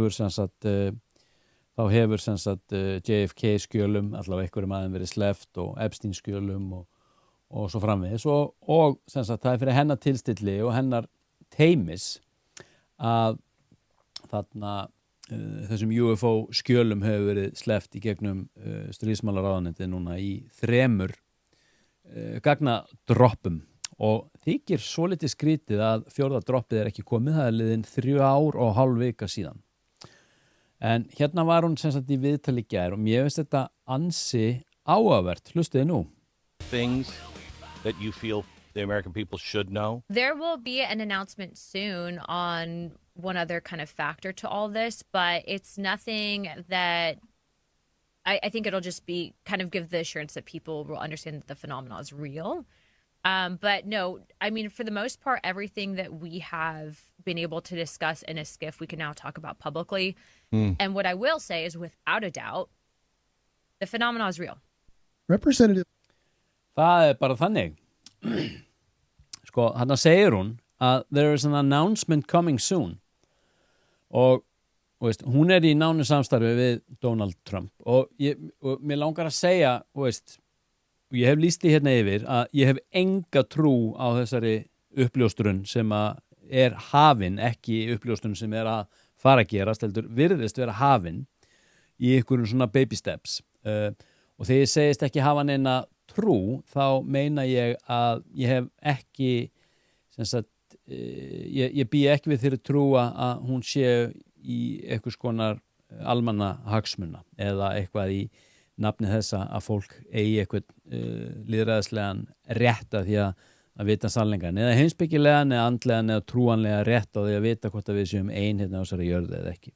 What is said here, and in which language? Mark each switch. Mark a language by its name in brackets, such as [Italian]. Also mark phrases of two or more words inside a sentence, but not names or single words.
[Icelandic] hefur JFK skjölum allavega einhverjum aðeins verið sleppt og Epstein skjölum og svo framvegis og það fyrir hennar tilstilli og hennar teymis að þarna þessum UFO skjölum hefur verið sleppt í gegnum stríðsmálaráðuneytið núna í 3 gagnadroppum og þykir svolítið skrítið að 4. droppið ekki komið, það liðin 3,5 vika síðan. En hérna var hún í viðtali í gær og mér finnst þetta ansi áhugavert, hlustiði nú. [English] Things that you feel the American people should know? There will be an announcement soon on one other kind of factor to all this, but it's nothing that I think it'll just be kind of give the assurance that people will understand that the phenomenon is real. But no, I mean, for the most part, everything that we have been able to discuss in a skiff, we can now talk about publicly. And what I will say is without a doubt, the phenomenon is real. Representative. [Icelandic] Það bara þannig. Þarna segir hún að [English] there is an announcement coming soon [Icelandic] og hún í nánu samstarfi við Donald Trump og mér langar að segja og ég hef lýst því hérna yfir að ég hef enga trú á þessari uppljóstrun sem að hafin, ekki uppljóstrun sem að fara að gerast, heldur virðist vera hafin í einhverjum svona [English] baby steps [Icelandic] og þegar ég segist ekki hafa neina trú, þá meina ég að ég hef ekki ég bý ekki við þeirri trú að hún sé í einhvers konar almanna hagsmuna eða eitthvað í nafni þessa að fólk eigi eitthvað lýðræðislegan rétt að því að vita sannleikann eða heimspekilegan eða andlegan eða trúanlega rétt á því að vita hvort að við séum ein hérna á þessari jörðu eða ekki.